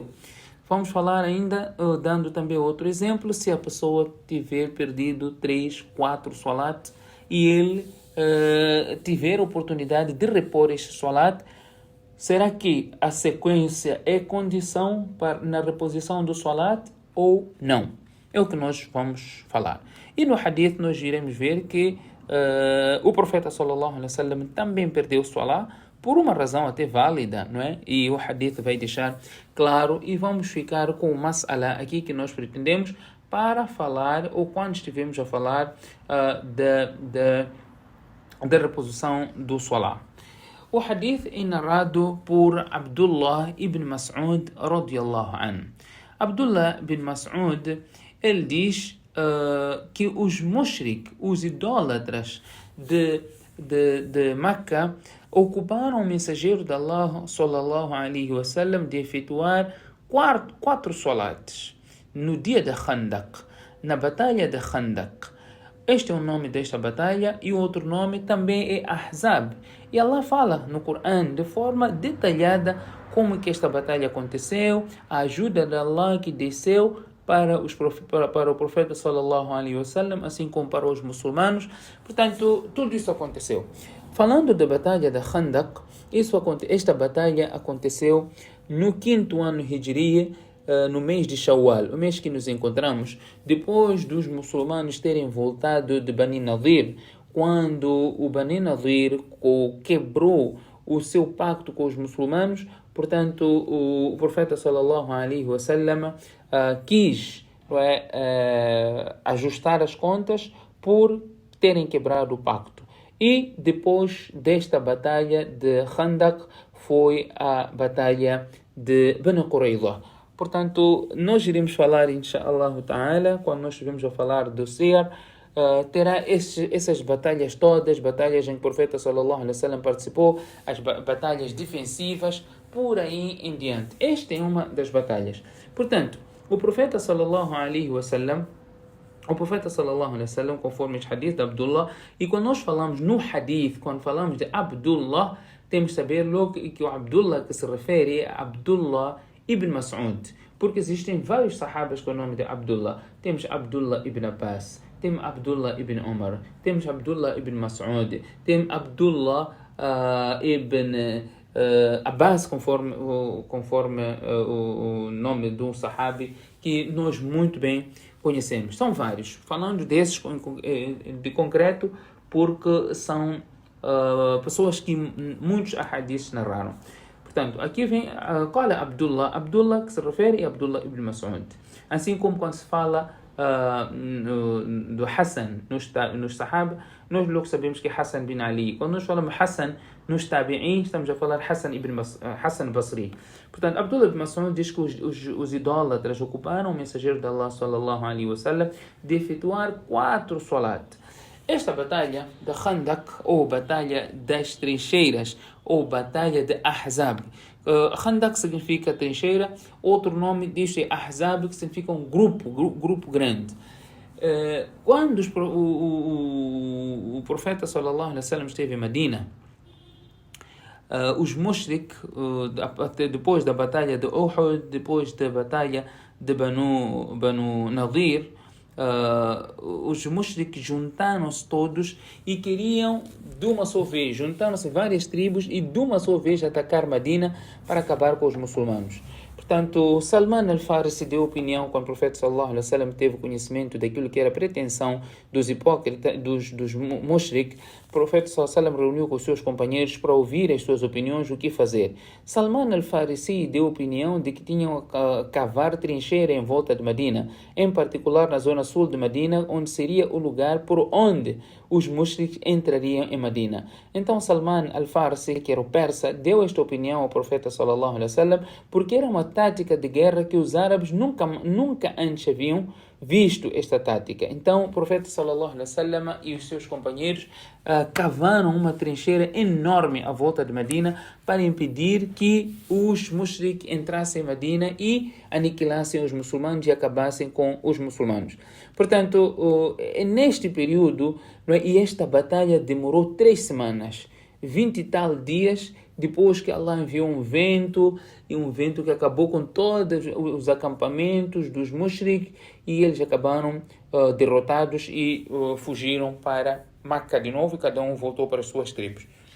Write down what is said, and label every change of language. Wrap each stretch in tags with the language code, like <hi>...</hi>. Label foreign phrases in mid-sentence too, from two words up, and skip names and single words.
<pt>Vamos falar ainda, dando também outro exemplo, se a pessoa tiver perdido 3, 4 salat e ele tiver a oportunidade de repor este salat, será que a sequência é condição na reposição do salat ou não? É o que nós vamos falar. E no hadith nós iremos ver que o profeta</pt> <ar>صلى الله عليه وسلم</ar> <pt>também perdeu o salat por uma razão até válida, não é? E o hadith vai deixar claro e vamos ficar com o mas'ala aqui que nós pretendemos para falar, ou quando estivermos a falar da reposição do salat. O hadith é narrado por Abdullah ibn Mas'ud</pt> <ar>رضي الله عنه.</ar> <pt>Abdullah ibn Mas'ud, ele diz que os mushrik, os idólatras de Meca, ocuparam o mensageiro de Allah</pt> <ar>صلى الله عليه وسلم</ar> <pt>de efetuar 4 salates no dia de Khandaq, na batalha de Khandaq. Este é o nome desta batalha e o outro nome também é Ahzab. E Allah fala no Corão de forma detalhada como que esta batalha aconteceu, a ajuda de Allah que desceu para o profeta</pt> <ar>صلى الله عليه وسلم,</ar> <pt>assim como para os muçulmanos. Portanto, tudo isso aconteceu. Falando da batalha de Khandaq, esta batalha aconteceu no 5º ano Hijriya, no mês de Shawwal, o mês que nos encontramos, depois dos muçulmanos terem voltado de Bani Nadir, quando o Bani Nadir quebrou o seu pacto com os muçulmanos. Portanto, o profeta</pt> <ar>صلى الله عليه وسلم</ar> <pt>quis ajustar as contas por terem quebrado o pacto. E depois desta batalha de Khandaq foi a batalha de Bani Qurayza. Portanto, nós iremos falar,</pt> <ar>إن شاء الله تعالى,</ar> <pt>quando nós estivermos a falar do Siyar, terá essas batalhas todas, batalhas em que o profeta</pt> <ar>صلى الله عليه وسلم</ar> <pt>participou, as batalhas defensivas, por aí em diante. Esta é uma das batalhas. Portanto, o profeta</pt> <ar>صلى الله عليه وسلم,</ar> <pt>conforme este hadith de Abdullah, e quando nós falamos no hadith, quando falamos de Abdullah, temos que saber logo que o Abdullah que se refere é Abdullah ibn Mas'ud, porque existem vários sahabas com o nome de Abdullah. Temos Abdullah ibn Abbas, temos Abdullah ibn Umar, temos Abdullah ibn Mas'ud, temos Abdullah ibn Abbas, conforme o nome de um sahabi que nós muito bem conhecemos. São vários, falando desses de concreto, porque são pessoas que muitos ahadiths narraram. Portanto, aqui vem Qala Abdullah que se refere a Abdullah ibn Mas'ud. Assim como quando se fala do Hassan nos Sahaba, nós logo sabemos que é Hassan bin Ali. Quando nós falamos Hassan nos Tabi'in, estamos a falar Hassan Basri. Portanto, Abdullah ibn Mas'ud diz que os idólatras ocuparam o mensageiro de Allah</pt> <ar>صلى الله عليه وسلم</ar> <pt>de efetuar 4 salat. Esta batalha da Khandak, ou batalha das trincheiras, ou batalha de Ahzab. Khandak significa trincheira, outro nome diz é Ahzab, que significa um grupo grande. Quando o profeta</pt> <ar>صلى الله عليه وسلم</ar> <pt>esteve em Medina, os mushrik, depois da batalha de Uhud, depois da batalha de Banu Nadir, os mushrik juntaram-se todos e queriam de uma só vez, juntaram-se várias tribos e de uma só vez atacar Medina para acabar com os muçulmanos. Portanto, Salman al-Farisi deu opinião quando o profeta</pt> <ar>صلى الله عليه وسلم</ar> <pt>teve conhecimento daquilo que era a pretensão dos hipócritas, dos mushrik. O profeta</pt> <ar>صلى الله عليه وسلم</ar> <pt>reuniu com os seus companheiros para ouvir as suas opiniões, o que fazer. Salman al-Farisi deu opinião de que tinham que cavar trincheira em volta de Medina, em particular na zona sul de Medina, onde seria o lugar por onde os mushriks entrariam em Medina. Então Salman al-Farsi, que era o persa, deu esta opinião ao profeta</pt> <ar>صلى الله عليه وسلم,</ar> <pt>porque era uma tática de guerra que os árabes nunca antes haviam visto esta tática. Então o profeta</pt> <ar>صلى الله عليه وسلم</ar> <pt>e os seus companheiros cavaram uma trincheira enorme à volta de Medina para impedir que os mushriks entrassem em Medina e aniquilassem os muçulmanos e acabassem com os muçulmanos. Portanto, neste período, e esta batalha demorou 3 semanas, 20 e tal dias, depois que Allah enviou um vento que acabou com todos os acampamentos dos mushriks e eles acabaram derrotados e fugiram para Meca de novo e cada um voltou para as suas tribos.</pt>